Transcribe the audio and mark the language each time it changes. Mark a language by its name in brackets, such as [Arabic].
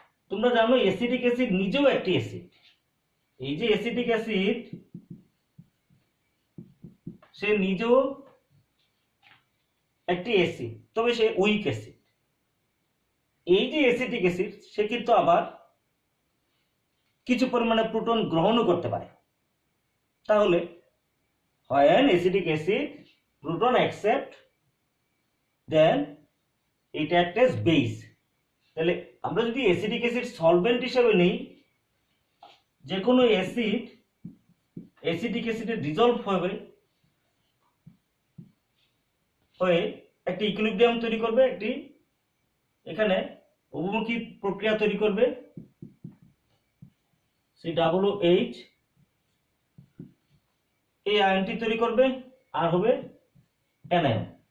[Bangla] তোমরা জানো acetic acid নিজেও একটি অ্যাসিড। এই যে অ্যাসিটিক অ্যাসিড সে নিজেও একটি অ্যাসিড, তবে সে উইক অ্যাসিড। এই যে অ্যাসিটিক অ্যাসিড সে কিন্তু আবার কিছু পরিমাণে প্রোটন গ্রহণও করতে পারে। [English] তাহলে when acidic acid proton accept then it act as base। [Bangla] তাহলে আমরা যদি অ্যাসিডিক অ্যাসিড সলভেন্ট হিসেবে নেই, যে কোনো অ্যাসিড অ্যাসিডিক অ্যাসিডে ডিজলভ হয়ে একটি ইকুইলিব্রিয়াম তৈরি করবে, একটি এখানে অভিমুখী প্রক্রিয়া তৈরি করবে, COOH এই আয়নটি তৈরি করবে আর হবে অ্যানায়ন।